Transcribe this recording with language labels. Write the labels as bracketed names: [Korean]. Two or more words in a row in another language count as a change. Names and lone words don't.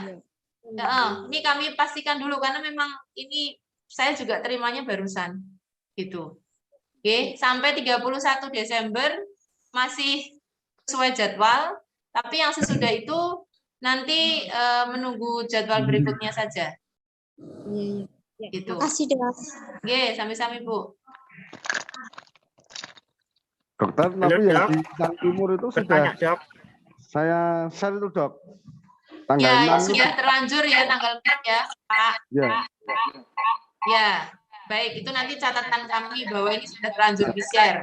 [Indonesian] Ini kami pastikan dulu karena memang ini saya juga terimanya barusan. Gitu. Oke, sampai 31 Desember masih sesuai jadwal, tapi yang sesudah itu nanti menunggu jadwal berikutnya saja. Gitu. Makasih, Dok. Oke, sami-sami, Bu. Dokter, tapi yang di Sang Timur itu sudah saya share itu, Dok. Tanggal Ya, 6 sudah terlanjur ya tanggal 4 ya, Pak. Ya. Ya, baik. Itu nanti catatan kami bahwa ini sudah terlanjur di-share.